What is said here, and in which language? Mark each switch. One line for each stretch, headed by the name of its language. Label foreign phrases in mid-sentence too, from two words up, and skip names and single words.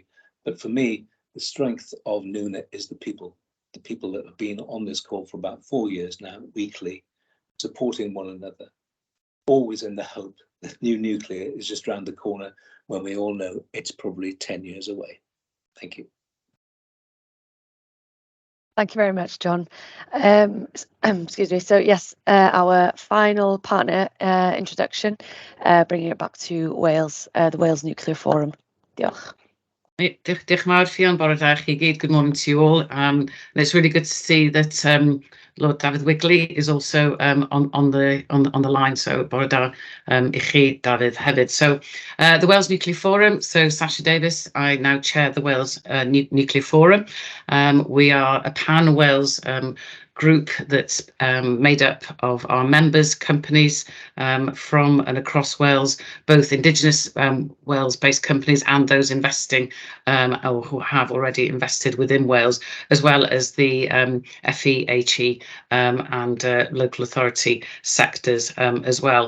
English: But for me, the strength of NWNA is the people that have been on this call for about 4 years now, weekly, supporting one another, always in the hope that new nuclear is just around the corner when we all know it's probably 10 years away. Thank you. Thank you very much, John. Excuse me. So yes, our final partner introduction, bringing it back to Wales, the Wales Nuclear Forum.
Welsh: Diolch. Diolch yn fawr, Fion, bore da chi gyd.
English: Good morning to you all. And it's really good to see that Lord David Wigley is also on the line.
Welsh: So bore da I chi, David hefyd.
English: So the Wales Nuclear Forum. So Sasha Davis, I now chair the Wales Nuclear Forum. We are a pan-Wales group that's made up of our members, companies from and across Wales, both Indigenous Wales-based companies and those investing or who have already invested within Wales, as well as the FE, HE and local authority sectors as well.